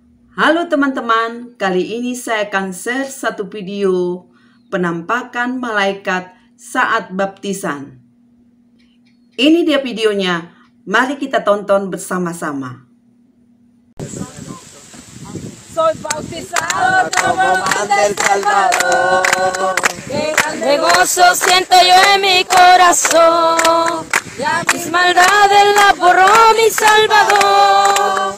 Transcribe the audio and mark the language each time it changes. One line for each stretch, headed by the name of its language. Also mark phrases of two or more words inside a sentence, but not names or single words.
Indonesian: Halo teman-teman, kali ini saya akan share satu video penampakan malaikat saat baptisan. Ini dia videonya, mari kita tonton bersama-sama.
Spanish: Soy bautizado como manda el Salvador. De gozo siento yo en mi corazón. Ya mis maldades la borró mi Salvador.